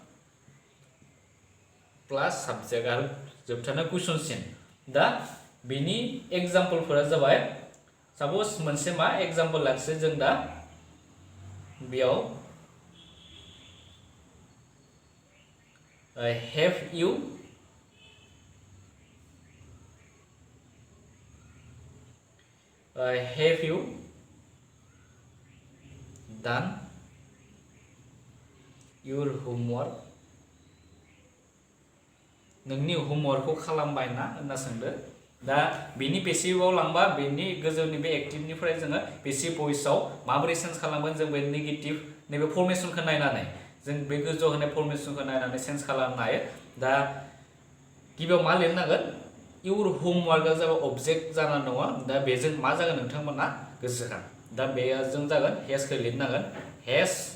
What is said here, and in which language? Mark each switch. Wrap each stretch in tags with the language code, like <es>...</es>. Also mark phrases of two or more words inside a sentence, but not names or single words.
<en>plus subject</en> <brx>आरो जोबथारनाय कुइसन सिन दा बेनि एग्जाम्पलफोरा जाबाय साप'ज मोनसे मा एग्जाम्पल लानोसै जों दा बेयाव</brx> <en>have you done your homework</en> <brx>नोंनि होमवर्कखौ खालामबाय ना होनना सोंदो दा बेनि पेसिभआव लांबा बेनि गोजौनि बे एक्टिभनिफ्राय जोङो पेसिभ भइसआव माबोरै चेन्ज खालामगोन जों बे नेगेटिभ नैबे फर्मेसनखौ नायनानै जों बे गोजौआव होनाय फर्मेसनखौ नायनानै चेन्ज खालामनो हायो दा गिबियाव मा लिरनांगोन</brx> <en>your homework</en> <brx>जाबाय अबजेक्ट जानानै दङ दा बेजों मा जागोन नोंथांमोना गोसोखां दा बेजों जागोन हेजखौ लिरनांगोन हेज</brx>